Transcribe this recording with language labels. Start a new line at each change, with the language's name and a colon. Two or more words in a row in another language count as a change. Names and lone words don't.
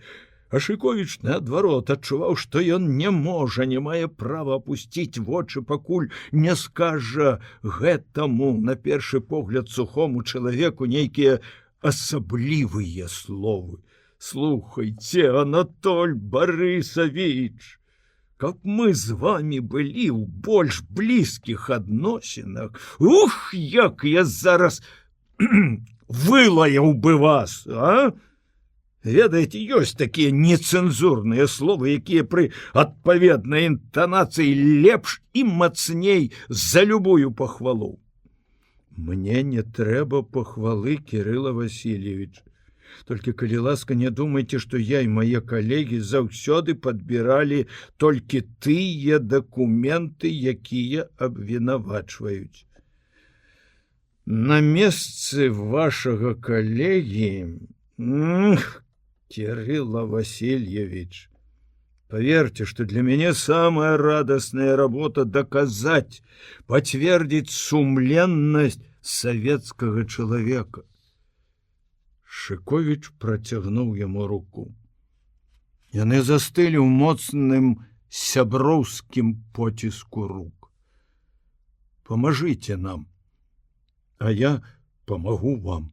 Belarusian: А Шыковіч, наадварот, адчуваў, што ён не можа, не мае права апусціць вочы, пакуль не скажа гэтаму, на першы погляд, сухому чалавеку нейкія асаблівыя словы. Слухайте, Анатоль Борисович,
Russian: как мы
Belarusian: з вами былі ў больш блізкіх адносінах, ух, як я зараз вылаяў бы вас, а? Ведаеце, ёсць такія нецэнзурныя словы, якія пры адпаведнай інтанацыі лепш і мацней за любую пахвалу. Мне не трэба пахвалы, Кирилла Васильевич. Только, калі ласка, не думайте, што я і мае калегі заўсёды падбіралі толькі тыя дакументы, якія абвінавачваюць. На месцы вашага калегі,
Russian: Кирилла Васильевич, поверьте, что для меня самая радостная работа доказать, подтвердить сумленность советского человека.
Belarusian: Шыковіч працягнуў яму руку. Яны застылі ў моцным сяброўскім поціску рук. Памажыце нам. а
Russian: я помогу вам.